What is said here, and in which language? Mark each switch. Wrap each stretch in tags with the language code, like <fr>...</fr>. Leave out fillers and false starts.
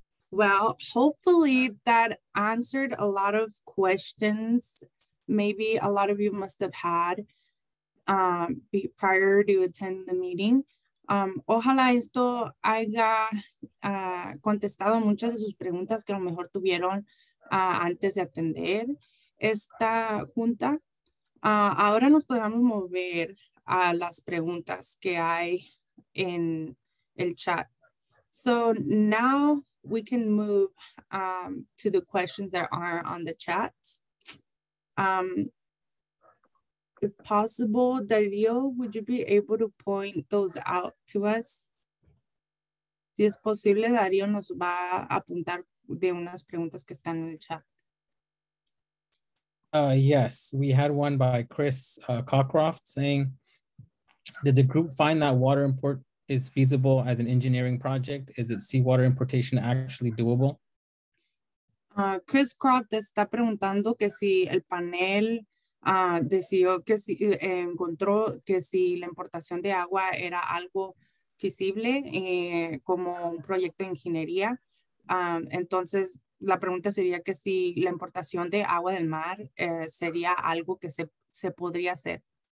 <en>Well, hopefully that answered a lot of questions. Maybe a lot of you must have had prior to attend the meeting.</en> <es>Ojalá esto haya contestado muchas de sus preguntas que a lo mejor tuvieron antes de atender esta junta. Ahora nos podemos mover a las preguntas que hay en el chat.</es> <en>So now we can move to the questions that are on the chat. If possible, Darío, would you be able to point those out to us?</en> <es>Si es posible, Darío nos va a apuntar de unas preguntas que están en el chat.</es> <en>Yes, we had one by Chris Cockcroft saying, did the group find that water import is feasible as an engineering project? Is it seawater importation actually doable?</en> <es>Chris Croft está preguntando que si el panel decidió que si encontró que si la importación de agua era algo feasible como un proyecto de ingeniería. Entonces, la pregunta sería que si la importación de agua del mar sería algo que se podría hacer.</es>